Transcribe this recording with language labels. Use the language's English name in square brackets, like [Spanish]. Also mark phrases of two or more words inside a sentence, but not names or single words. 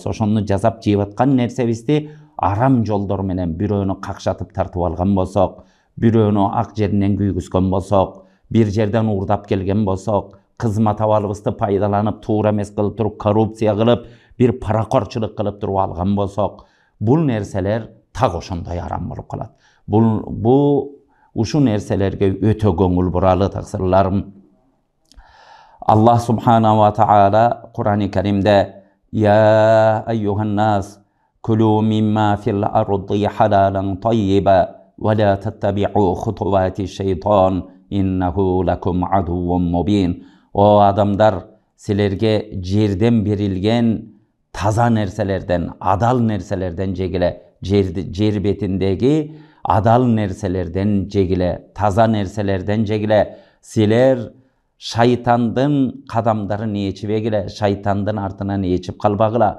[Kyrgyz] Ошону жасап жеп аткан нерсебизди арам жолдор менен бирөөнү какшатып тартып алган болсок, бирөөнү ак жеринен күйгүзгөн болсок, бир жерден уурдап келген болсок, кызмат абалыбызды пайдаланып туура эмес кылып туруп коррупция кылып, бир паракорчулук кылып туруп алган болсок, бул нерселер так ошондой арам болуп калат. Ушул нерселерге өтө көңүл буралы, таксырларым. [Arabic] الله سبحانه وتعالى Кур'ан-ы Каримде «يا أيها الناس كلوا مما في الأرض حلالا طيبا ولا تتبعوا خطوات الشيطان إنه لكم عدو مبين». [Kyrgyz] О адамдар, силерге жерден берилген таза нерселерден, адал нерселерден жегиле, жер бетиндеги адал нерселерден жегиле, таза нерселерден жегиле. Силер шайтандын кадамдарын ээчибегиле, шайтандын артынан ээчип калбагыла.